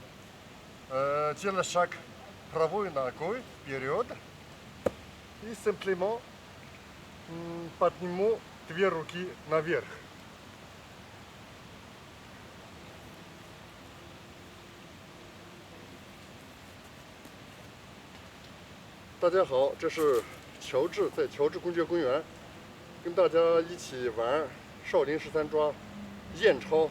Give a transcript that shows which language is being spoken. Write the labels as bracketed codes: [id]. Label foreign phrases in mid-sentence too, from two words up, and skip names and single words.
[ru] Делаю шаг правой ногой вперед. И simplement подниму две руки наверх. [zh] 大家好，这是乔治，在乔治公园。跟大家一起玩少林13抓燕抄。